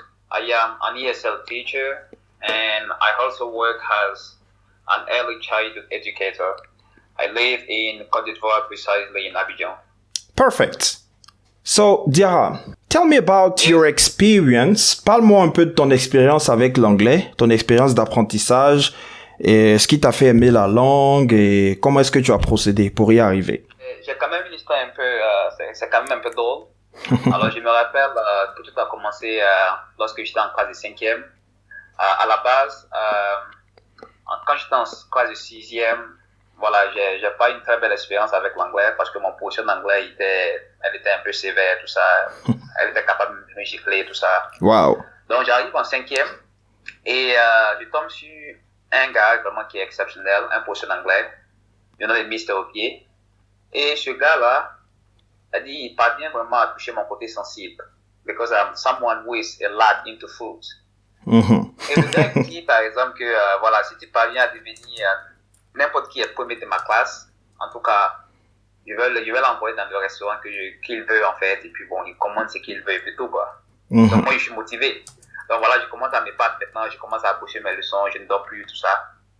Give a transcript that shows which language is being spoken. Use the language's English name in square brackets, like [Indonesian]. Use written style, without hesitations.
[English] I am an ESL teacher and I also work as an early childhood educator. I live in Côte d'Ivoire, precisely in Abidjan. Perfect. So, Diara, tell me about your experience. [French] Parle-moi un peu de ton expérience avec l'anglais, ton expérience d'apprentissage, et ce qui t'a fait aimer la langue et comment est-ce que tu as procédé pour y arriver. J'ai quand même une histoire un peu, c'est quand même un peu drôle. Alors, je me rappelle que tout a commencé lorsque j'étais en classe de 5e. À la base, quand j'étais en classe de 6e, voilà, j'ai pas une très belle expérience avec l'anglais parce que mon professeur d'anglais elle était un peu sévère, tout ça. Elle était capable de me gifler, tout ça. Wow. Donc, j'arrive en 5e et je tombe sur un gars vraiment qui est exceptionnel, un professeur d'anglais. Il y en a des Mister au pied. Et ce gars-là, il parvient vraiment à toucher mon côté sensible. [English] Because I'm someone who is a lot into food. [French] Et le gars dit, par exemple, que voilà, si tu parviens à devenir n'importe qui est premier de ma classe, en tout cas, je vais l'envoyer dans le restaurant qu'il veut, en fait. Et puis bon, il commande ce qu'il veut et puis tout, quoi. Donc moi, je suis motivé. Donc voilà, je commence à me battre maintenant, je commence à approcher mes leçons, je ne dors plus, tout ça.